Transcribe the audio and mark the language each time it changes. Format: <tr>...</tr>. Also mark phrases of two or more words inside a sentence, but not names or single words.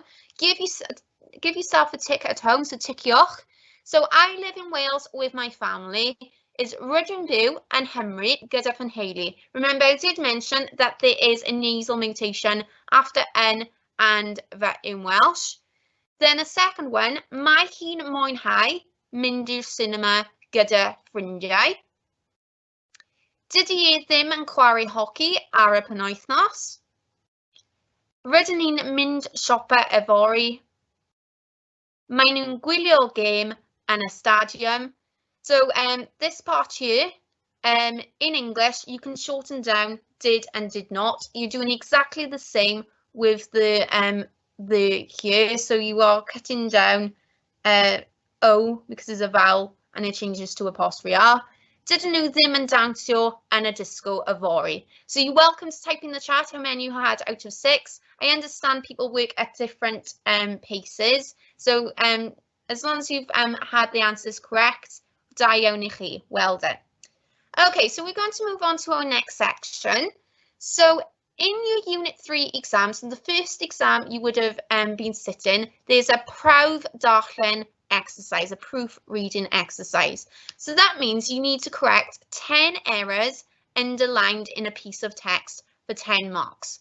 <en>Give yourself a tick at home, so tickiwch. So I live in Wales with my family.</en> <cy>Is rydyn byw yn Nghymru gyda fy nheulu.</cy> <en>Remember, I did mention that there is a nasal mutation after N and that in Welsh. Then the second one,</en> <cy>mae hi'n mwynhau mynd i'r cinema gyda ffrindiau. Dydy e ddim yn chwarae hoci ar y penwythnos. Rydyn ni'n mynd siopa efori. Mae nhw'n gwylio gêm yn y stadium.</cy> <en>So this part here, in English, you can shorten down did and did not. You're doing exactly the same with the here. So you are cutting down O because there's a vowel and it changes to apostrophe R.</en> <cy>Dydyn nhw ddim yn dawnsio yn y disco yfory.</cy> <en>So you're welcome to type in the chat how many you had out of 6. I understand people work at different paces. So as long as you've had the answers correct,</en> <cy>da iawn I chi.</cy> <en>Well done. Okay, so we're going to move on to our next section. So in your Unit 3 exam, so the first exam you would have been sitting, there's a Prawf-ddarllen exercise, a proofreading exercise. So that means you need to correct 10 errors underlined in a piece of text for 10 marks.</en>